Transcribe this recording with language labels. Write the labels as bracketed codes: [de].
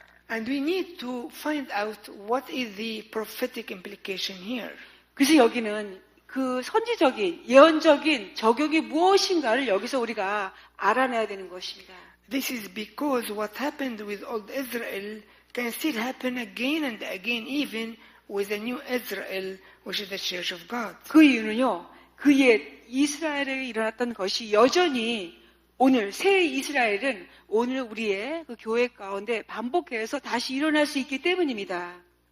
[en] And we need to find out what is the prophetic implication here. [ko] 그래서 여기는 그 선지적인, 예언적인 적용이 무엇인가를 여기서 우리가 알아내야 되는 것입니다. [en] This is because what happened with old Israel can still happen again and again, even with the new Israel, which is the Church of God. [ko] 그 이유는요, 그 옛 이스라엘에 일어났던 것이 여전히 오늘 새 이스라엘은 오늘 우리의 그 교회 가운데 반복해서 다시 일어날 수 있기 때문입니다.